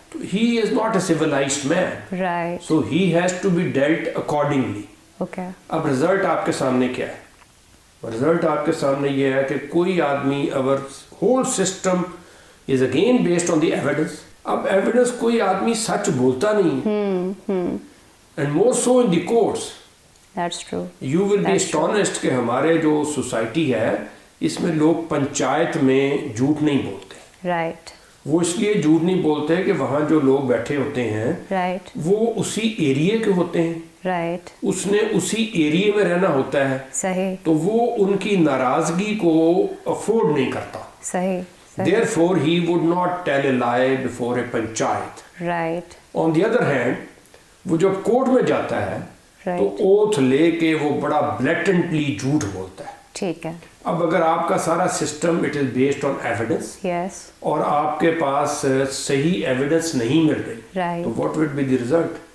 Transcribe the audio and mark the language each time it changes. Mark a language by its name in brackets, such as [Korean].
[English] He is not a civilized man. Right. So he has to be dealt accordingly. Okay. [Urdu] اب result آپ کے سامنے کیا ہے؟ رزلٹ آپ کے سامنے یہ ہے کہ کوئی آدمی اور [English] Whole system is again based on the evidence. [Urdu] اب ایویڈنس کوئی آدمی سچ بولتا نہیں [English] And more so in the courts. That's true. You will be astonished [Urdu] کہ ہمارے جو سوسائٹی ہے اس میں لوگ پنچایت میں جھوٹ نہیں بولتے. [English] Right. [Urdu] وہ اس لیے جھوٹ نہیں بولتے کہ وہاں جو لوگ بیٹھے ہوتے ہیں [English] Right. [Urdu] وہ اسی ایریے کے ہوتے ہیں. [English] Right. [Urdu] اس نے اسی ایریے میں رہنا ہوتا ہے. صحیح. تو وہ ان کی ناراضگی کو افورڈ نہیں کرتا. صحیح. [English] Therefore he would not tell a lie before a panchayat. Right. On the other hand [Urdu] وہ جب کورٹ میں جاتا ہے تو اوتھ لے کے وہ بڑا بلیٹنٹلی جھوٹ بولتا ہے. ٹھیک ہے. اب اگر آپ کا سارا system [English] it is based on evidence [Urdu] اور آپ کے پاس صحیح ایویڈنس نہیں مل رہی تو [English] What would be the result?